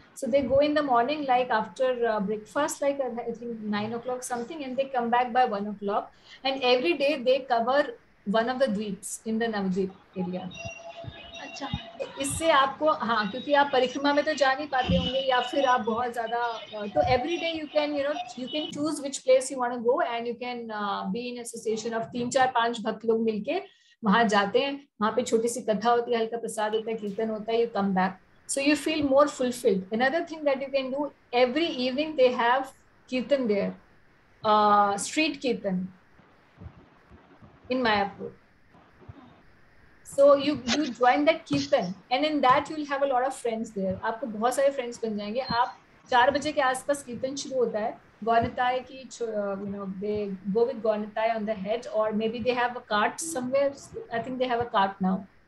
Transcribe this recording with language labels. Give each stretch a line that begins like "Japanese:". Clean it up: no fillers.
English: So they go in the morning, like after breakfast, like I think 9 o'clock something, and they come back by 1 o'clock, and every day they cover one of the dweeps in the Navadvip area.
Hindi: अच्छा, इससे आपको, हाँ, क्योंकि आप परिक्रमा में तो जा नहीं पाते होंगे, या फिर आप बहुत ज्यादा, तो
English: every day you can you can choose which place you want to go, and you can be in association of 3, 4, 5
Hindi: भक्त लोग मिलके वहां जाते हैं. वहां पे छोटी सी कथा होती है, हल्का प्रसाद होता है, कीर्तन होता है, you come back,
English: so you feel more fulfilled. Another thing that you can do, every evening they have kirtan there, street kirtan in Mayapur. So you join that kirtan, and in that you will have a lot of friends there.
Hindi: आपको बहुत सारे friends बन जाएंगे. आप 4 बजे के आसपास कीर्तन शुरू होता है.
English: Gaunitai की, they go with Gaunitai on the head, or maybe they have a cart somewhere. I think they have a cart now.